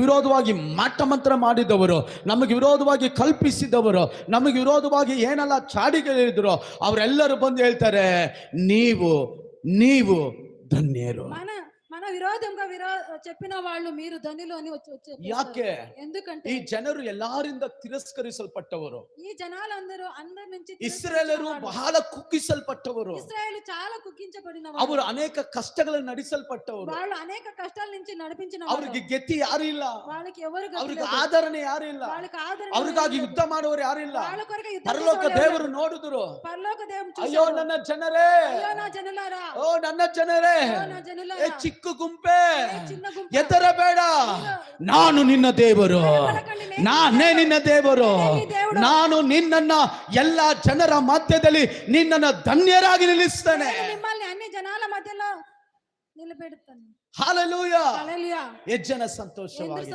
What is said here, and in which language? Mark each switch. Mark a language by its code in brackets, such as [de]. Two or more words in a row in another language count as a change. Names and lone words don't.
[kn] ವಿರೋಧವಾಗಿ ಮಾಟ ಮಂತ್ರ ಮಾಡಿದವರು, ನಮಗೆ ವಿರೋಧವಾಗಿ ಕಲ್ಪಿಸಿದವರು, ನಮಗೆ ವಿರೋಧವಾಗಿ ಏನೆಲ್ಲ ಚಾಡಿಗಳಿದ್ರು ಅವರೆಲ್ಲರೂ ಬಂದು ಹೇಳ್ತಾರೆ, ನೀವು ಧನ್ಯರು. [te] మన విరోధంగా చెప్పిన వాళ్ళు మీరు ధన్యులు అని [kn] ಯಾಕೆ? [te] ఎందుకంటే [kn] ಈ ಜನರು ಎಲ್ಲರಿಂದ ತಿರಸ್ಕರಿಸಲ್ಪಟ್ಟವರು. [te] ಈ జనాలందరూ అందరి నుంచి [kn] ಇಸ್ರಾಯೇಲರು ಬಹಳ ಕುಗ್ಗಿಸಲ್ಪಟ್ಟವರು. [te] ಇಸ್ರಾಯೇಲ್ చాలా కుగ్గించబడినవారు. [kn] ಅವರು ಅನೇಕ ಕಷ್ಟಗಳನ್ನು ನಡೆಸಲ್ಪಟ್ಟವರು. [te] వాళ్ళు అనేక కష్టాల నుంచి నడిపించిన [kn] ಅವರಿಗೆ ಗತಿ ಯಾರು ಇಲ್ಲ, [te] వాళ్ళకి ఎవరు గతి [kn] ಅವರಿಗೆ [te] లేదు, [kn] ಆದರಣೆ ಯಾರು ಇಲ್ಲ, [te] వాళ్ళకి ఆదరణ [kn] ಅವರಿಗಾಗಿ ಯುದ್ಧ ಮಾಡುವವರು ಯಾರು ಇಲ್ಲ. [te] వాళ్ళ కొరకు యుద్ధం [kn] ಪರಲೋಕ [te] చేసేవాళ్ళు [kn] ದೇವರು ನೋಡಿದ್ರು, [te] పరలోక దేవుడు చూశాడు. [kn] ಅಯ್ಯೋ ನನ್ನ ಜನರೇ, [te] అయ్యో నా జనులారా, [kn] ಓ ನನ್ನ ಜನರೇ, [te] ఓ నా జనులారా, [kn] ಚಿಕ್ಕ ಗುಂಪೆ [te] చిన్న గుంపు, [kn] ಹೆದರಬೇಡ, ನಾನು ನಿನ್ನ ದೇವರು, ನಾನೇ ನಿನ್ನ ದೇವರು, ನಾನು ನಿನ್ನನ್ನ ಎಲ್ಲ ಜನರ ಮಧ್ಯದಲ್ಲಿ ನಿನ್ನನ್ನ ಧನ್ಯರಾಗಿ ನಿಲ್ಲಿಸ್ತೇನೆ. [te] మిమ్మల్ని అన్ని జనాల మధ్యలో నిలబెడతాను. [kn] ಹಲ್ಲೆಲೂಯಾ. [te] హల్లెలూయా. [kn] ಎಷ್ಟು ಜನ ಸಂತೋಷವಾಗಿ